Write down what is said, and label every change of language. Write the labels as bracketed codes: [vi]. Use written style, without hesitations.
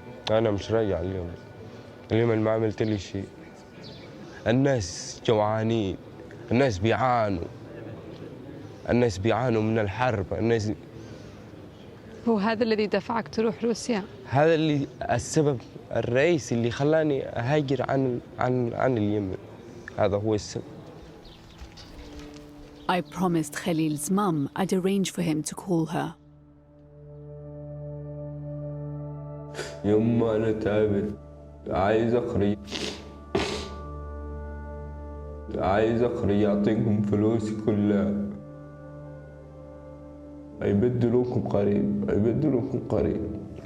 [ar] انا مش راجع اليمن. اليمن ما عملت لي شيء. الناس جوعانين، الناس بيعانوا، الناس بيعانوا من الحرب. الناس هو هذا الذي دفعك تروح روسيا؟ هذا اللي السبب الرئيسي اللي خلاني اهاجر عن اليمن. هذا هو السبب. [en] I promised Khalil's mum I'd arrange for him to call her. [ar] يما أنا تعبت، عايز أخرج، عايز أخرج أعطيكم فلوسي كلها. هيبدلوكم قريب، هيبدلوكم قريب.